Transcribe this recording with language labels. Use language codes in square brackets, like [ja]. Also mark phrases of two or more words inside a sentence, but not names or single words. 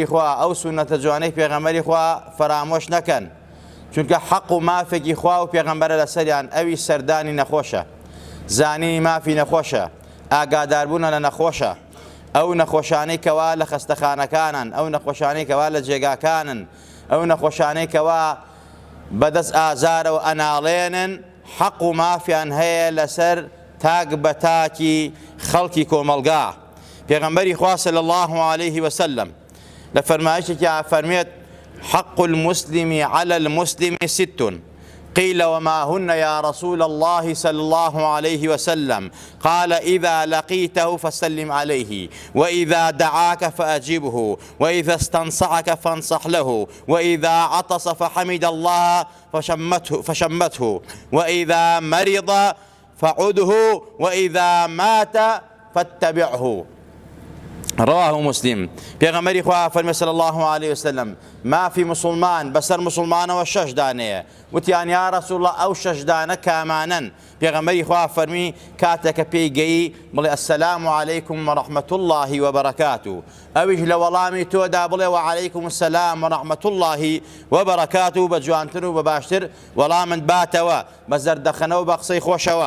[ckb] خوا، ئەو سونەتە جوانەی پێغەمبەری خوا فەرامۆش نەکەن، چونکە حەق و مافێکی خوا و پێغەمبەرە لەسەریان ئەوی سەردانی نەخۆشە، زانینی مافی نەخۆشە، ئاگاداربوونە لە نەخۆشە، ئەو نەخۆشانەی کەوا لە خەستەخانەکانن، ئەو نەخۆشانەی کەوا لە جێگاکانن، ئەو نەخۆشانەی کەوا بەدەست ئازارەوە ئەناڵێنن، حەق و مافیان هەیە لەسەر تاک بە تاکی خەڵکی کۆمەڵگا. پێغەمبەری خوا [ar] صلی الله عليه وسلم [ckb] لە فەرمایشێکی فەرمێت: [ar] حق المسلم على المسلم ست، قيل وما هن يا رسول الله صلى الله عليه وسلم؟ قال: إذا لقيته فسلم عليه، وإذا دعاك فأجبه، وإذا استنصحك فانصح له، وإذا عطس فحمد الله فشمته، وإذا مرض فعده، وإذا مات فاتبعه. رواه مسلم. [ckb] پێغەمبەری خوا فەرمێ [ar] صلی الله عليه وسلم: [ckb] مافی مسلمان بەسەر مسلمانەوە 6 دانەیە. وتیان: [ar] یا رسول الله، [ckb] ئەو 6 دانە کامانن؟ پێغەمبەری خوا فەرمی: کاتێکە پێی گەیی بڵێ [ar] السلام علیکم وەڕەحمەة الله وبەرەکاتوه، [ckb] ئەویش لە وەڵامی تۆدا بڵێ [ar] وعەلەیکم السلام وەڕەحمەة الله وبەرەکاتوه، [ckb] بە جوانتر و بە باشتر وەڵامت باتەوە، بە زەردەخەنە و بە قسەی خۆشەوە.